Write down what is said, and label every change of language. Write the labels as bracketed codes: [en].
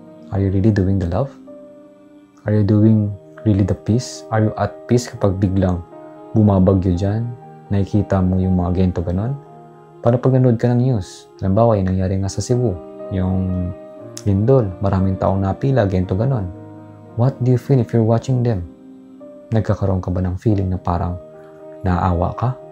[en] Are you really doing the love? Are you doing really the peace? Are you at peace [tl] kapag biglang bumabagyo dyan? Nakikita mo yung mga ganito ganon? Paano pag nanood ka ng news? Halimbawa, yung nangyari nga sa Cebu, yung lindol, maraming taong napila, ganito ganon. [en] What do you feel if you're watching them? [tl] Nagkakaroon ka ba ng feeling na parang naaawa ka?